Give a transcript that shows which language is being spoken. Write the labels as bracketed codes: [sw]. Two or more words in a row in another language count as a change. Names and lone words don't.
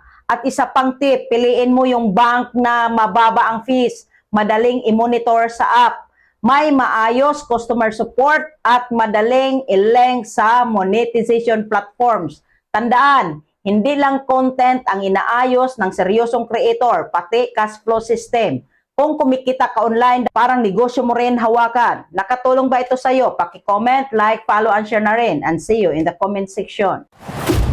[tl] At isa pang tip, piliin mo yung bank na mababa ang fees, madaling i-monitor sa app, may maayos [en] customer support [tl] at madaling ileng sa [en] monetization platforms. [tl] Tandaan, hindi lang content ang inaayos ng seryosong creator, pati [en] cash flow system. [tl] Kung kumikita ka online, parang negosyo mo rin hawakan. Nakatulong ba ito sa iyo? Paki-comment, [en] like, follow, and share [tl] na rin. [en] And see you in the comment section.